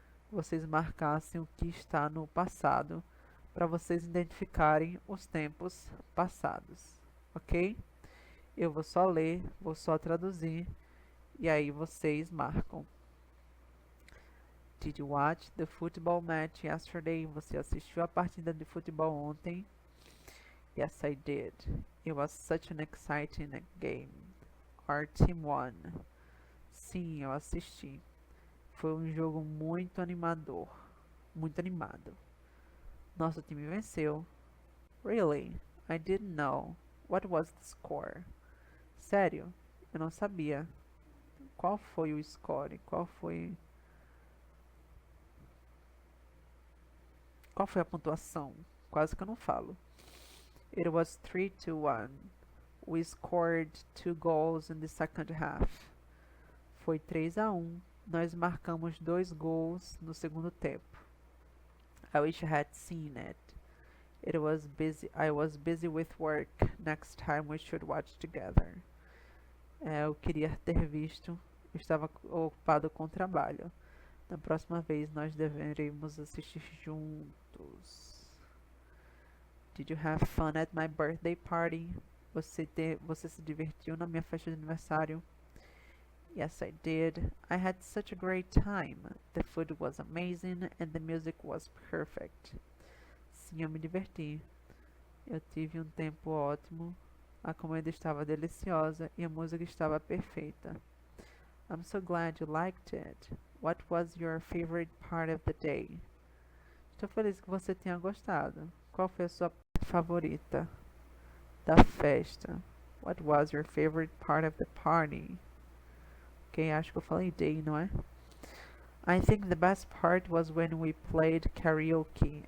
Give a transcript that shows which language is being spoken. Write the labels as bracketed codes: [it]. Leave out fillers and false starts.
[pt] vocês marcassem o que está no passado, para vocês identificarem os tempos passados, ok? Eu vou só ler, vou só traduzir e aí vocês marcam. [en] Did you watch the football match yesterday? [pt] Você assistiu a partida de futebol ontem? [en] Yes, I did. It was such an exciting game. Our team won. [pt] Sim, eu assisti. Foi um jogo muito animador. Muito animado. Nosso time venceu. [en] Really? I didn't know. What was the score? [pt] Sério? Eu não sabia. Qual foi o score? Qual foi a pontuação? Quase que eu não falo. [en] It was 3-1. We scored 2 goals in the second half. [pt] Foi 3-1. Nós marcamos 2 gols no segundo tempo. [en] I wish I had seen it. I was busy with work. Next time we should watch together. [pt] Eu queria ter visto. Eu estava ocupado com o trabalho. Na próxima vez nós deveremos assistir juntos. [en] Did you have fun at my birthday party? [pt] Você se divertiu na minha festa de aniversário? [en] Yes, I did. I had such a great time. The food was amazing and the music was perfect. [pt] Sim, eu me diverti. Eu tive um tempo ótimo. A comida estava deliciosa e a música estava perfeita. [en] I'm so glad you liked it. What was your favorite part of the day? [pt] Estou feliz que você tenha gostado. Qual foi a sua parte favorita da festa? [en] What was your favorite part of the party? [pt] Ok, acho que eu falei day, não é? [en] I think the best part was when we played karaoke.